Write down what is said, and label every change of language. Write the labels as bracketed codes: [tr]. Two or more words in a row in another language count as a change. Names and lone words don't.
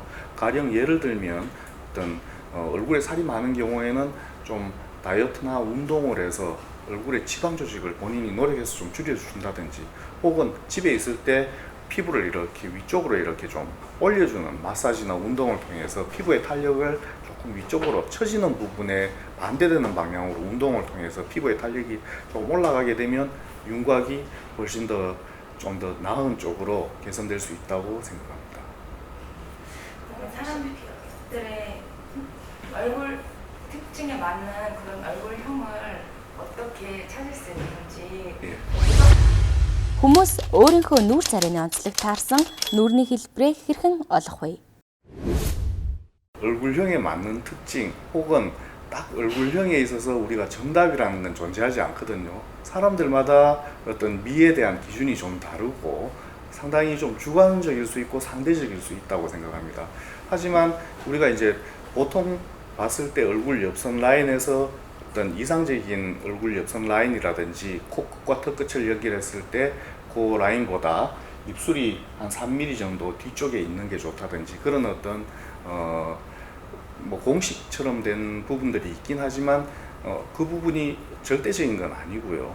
[ko] 가령 예를 들면 어떤 얼굴에 살이 많은 경우에는 좀 다이어트나 운동을 해서 얼굴의 지방 조직을 본인이 노력해서 좀 줄여준다든지, 혹은 집에 있을 때 피부를 이렇게 위쪽으로 이렇게 좀 올려주는 마사지나 운동을 통해서 피부의 탄력을 조금 위쪽으로 처지는 부분에 반대되는 방향으로 운동을 통해서 피부의 탄력이 좀 올라가게 되면 윤곽이 훨씬 더 좀 더 나은 쪽으로 개선될 수 있다고 생각합니다. 사람들의 얼굴 특징에 맞는 그런 얼굴형을 어떻게 찾을 수 있는지. 예. [mn] Хүмүүс өөрийнхөө нүур царайны онцлог таарсан нүрийн хэлбэрээ хэрхэн олох вэ? [ko] 얼굴형에 맞는 특징 혹은 딱 얼굴형에 있어서 우리가 정답이라는 건 존재하지 않거든요. 사람들마다 어떤 미에 대한 기준이 좀 다르고 상당히 좀 주관적일 수 있고 상대적일 수 있다고 생각합니다. 하지만 우리가 이제 보통 봤을 때 얼굴 옆선 라인에서 어떤 이상적인 얼굴 옆선 라인이라든지 코끝과 턱끝을 연결했을 때 그 라인보다 입술이 한 3mm 정도 뒤쪽에 있는 게 좋다든지, 그런 어떤 뭐 공식처럼 된 부분들이 있긴 하지만 그 부분이 절대적인 건 아니고요.